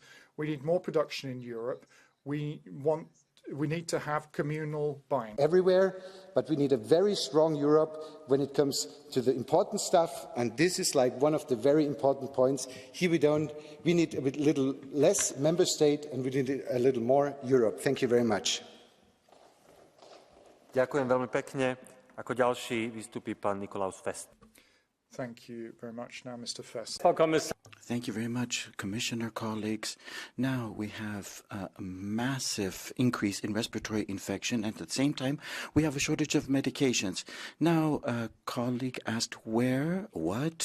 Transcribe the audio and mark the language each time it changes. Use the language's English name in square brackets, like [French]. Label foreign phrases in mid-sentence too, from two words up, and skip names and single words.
[English] We need more production in Europe. We need to have communal buying. Everywhere, but we need a very strong Europe when it comes to the important stuff, and this is like one of the very important points. Here we need a little less member state and we need a little more Europe. Thank you very much. [Slovak] Ďakujem veľmi pekne. Ako ďalší vystúpi pán Nikolaus Fest. [English] Thank you very much. Now, Mr. Fest. Thank you very much, Commissioner, colleagues. Now we have a massive increase in respiratory infection, and at the same time, we have a shortage of medications. Now, a colleague asked what?